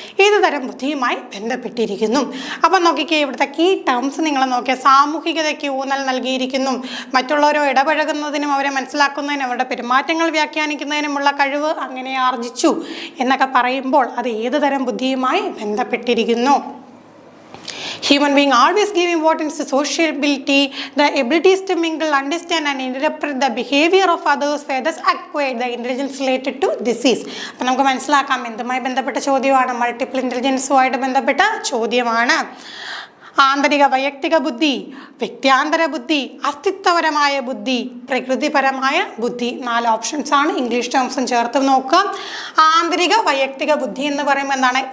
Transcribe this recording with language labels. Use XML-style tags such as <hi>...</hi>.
<ml>ഏത് തരം ബുദ്ധിയുമായി ബന്ധപ്പെട്ടിരിക്കുന്നു? അപ്പം നോക്കിക്കേ, ഇവിടുത്തെ കീ ടേംസ് നിങ്ങൾ നോക്കിയാൽ സാമൂഹികതയ്ക്ക് ഊന്നൽ നൽകിയിരിക്കുന്നു, മറ്റുള്ളവരോ ഇടപഴകുന്നതിനും അവരെ മനസ്സിലാക്കുന്നതിനും അവരുടെ പെരുമാറ്റങ്ങൾ വ്യാഖ്യാനിക്കുന്നതിനുമുള്ള കഴിവ് അങ്ങനെ ആർജിച്ചു എന്നൊക്കെ പറയുമ്പോൾ അത് ഏത് തരം ബുദ്ധിയുമായി ബന്ധപ്പെട്ടിരിക്കുന്നു?</ml> <en>Human being always give importance to sociability, the abilities to mingle, understand and interpret the behavior of others, others acquire the intelligence related to disease.</en> <ml>അപ്പം നമുക്ക് മനസ്സിലാക്കാം എന്തുമായി ബന്ധപ്പെട്ട ചോദ്യമാണ്, മൾട്ടിപ്പിൾ ഇൻ്റലിജൻസുമായിട്ട് ബന്ധപ്പെട്ട ചോദ്യമാണ്. ആന്തരിക വൈയക്തിക ബുദ്ധി, വ്യക്തിയാന്തര ബുദ്ധി, അസ്തിത്വപരമായ ബുദ്ധി, പ്രകൃതിപരമായ ബുദ്ധി. 4 ഓപ്ഷൻസ് ആണ്. ഇംഗ്ലീഷ് ടേംസും ചേർത്ത് നോക്കാം. ആന്തരിക വൈയക്തിക ബുദ്ധി എന്ന് പറയുമ്പോൾ എന്താണ്?</ml>